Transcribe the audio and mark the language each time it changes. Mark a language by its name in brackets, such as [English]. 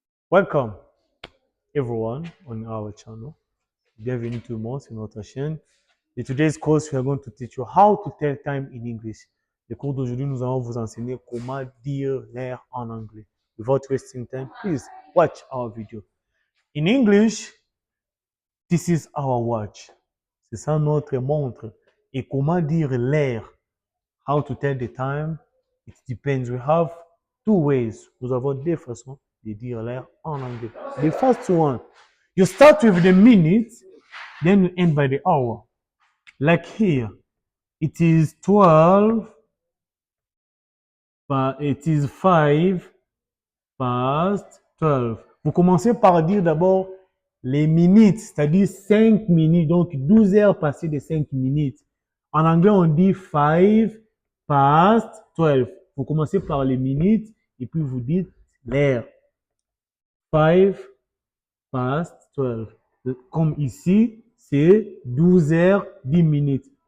[English] Welcome everyone on our channel. [French] Bienvenue tout le monde sur notre chaîne. [English] In today's course, we are going to teach you how to tell time in English. [French] Le cours d'aujourd'hui, nous allons vous enseigner comment dire l'heure en anglais. [English] Without wasting time, please watch our video. In English, this is our watch. [French] C'est ça notre montre. Et comment dire l'heure? [English] How to tell the time? It depends. We have two ways. [French] Nous avons deux façons de dire l'heure en anglais. [English] The first one, you start with the minute, then you end by the hour. Like here, it is 12, but it is 5 past 12. [French] Vous commencez par dire d'abord les minutes, c'est-à-dire 5 minutes, donc 12 heures passées de 5 minutes. En anglais, on dit [English] 5 past 12. [French] Vous commencez par les minutes et puis vous dites l'heure. [English] 5 past 12. [French] Comme ici, c'est 12 heures 10 minutes.